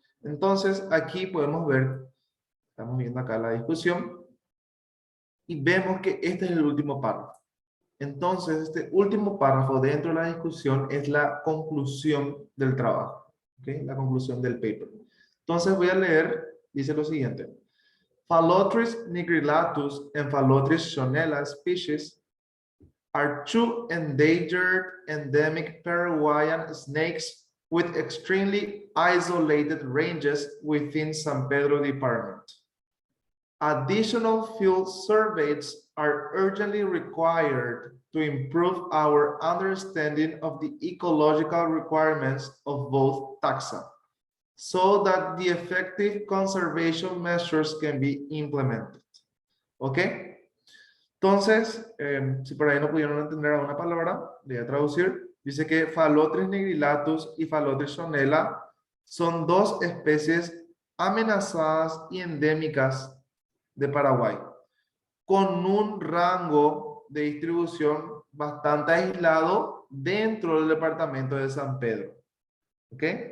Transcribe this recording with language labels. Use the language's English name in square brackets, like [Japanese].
[Spanish] Entonces, aquí podemos ver, estamos viendo acá la discusión, y vemos que este es el último párrafo. Entonces, este último párrafo dentro de la discusión es la conclusión del trabajo, ¿okay? La conclusión del paper. Entonces, voy a leer, dice lo siguiente. [English] Phallotris nigrillatus and Phallotris shonella species are two endangered endemic Paraguayan snakes with extremely isolated ranges within San Pedro Department. Additional field surveys are urgently required to improve our understanding of the ecological requirements of both taxa, so that the effective conservation measures can be implemented. [Spanish] ¿Ok? Entonces, si por ahí no pudieron entender alguna palabra, voy a traducir. Dice que Phallotris nigrillatus y Phallotris shonella son dos especies amenazadas y endémicas de Paraguay, con un rango de distribución bastante aislado dentro del departamento de San Pedro. ¿Ok?